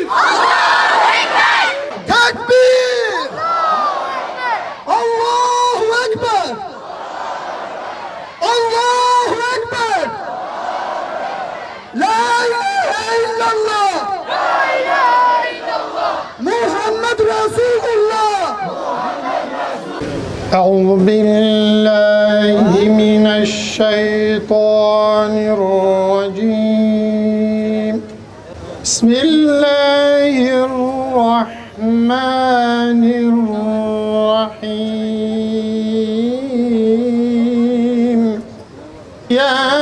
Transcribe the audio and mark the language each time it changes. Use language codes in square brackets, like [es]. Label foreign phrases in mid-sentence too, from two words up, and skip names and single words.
[ar] الله أكبر. Tekbir. الله أكبر. الله أكبر. لا إله إلا الله. لا إله إلا الله. محمد رسول الله. أعوذ بالله من الشيطان الرجيم بسم الله الرحمن الرحيم يا